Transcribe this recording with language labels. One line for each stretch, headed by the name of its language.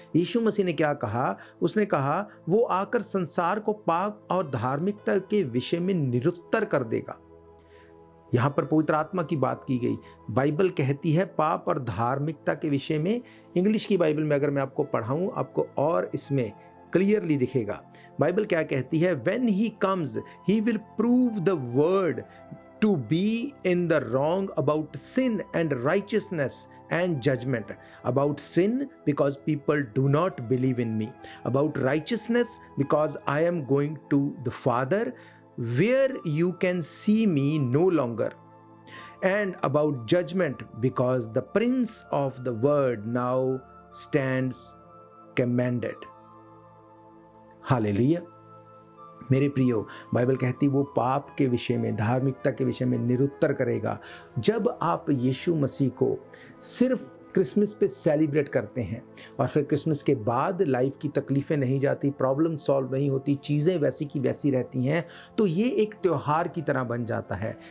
Hindi: यीशु मसीह ने क्या कहा? उसने कहा, वो आकर संसार को पाप और धार्मिकता के विषय में निरुत्तर कर देगा। यहां पर पवित्र आत्मा की बात की गई। बाइबल कहती है पाप और धार्मिकता के विषय में। इंग्लिश की बाइबल में अगर मैं आपको पढ़ाऊं, आपको और इसमें क्लियरली दिखेगा। बाइबल क्या कहती है?
English: When he comes, he will prove the word to be in the wrong about sin and righteousness and judgment. About sin, because people do not believe in me. About righteousness, because I am going to the Father, where you can see me no longer. And about judgment, because the prince of the world now stands commanded. Hallelujah.
Hindi: मेरे प्रियो, Bible कहती वो पाप के विषय में, धार्मिकता के विषय में निरुत्तर करेगा। जब आप यीशु मसीह को सिर्फ क्रिसमस पे सेलिब्रेट करते हैं और फिर क्रिसमस के बाद लाइफ की तकलीफ़ें नहीं जाती, प्रॉब्लम सॉल्व नहीं होती, चीज़ें वैसी की वैसी रहती हैं, तो ये एक त्यौहार की तरह बन जाता है।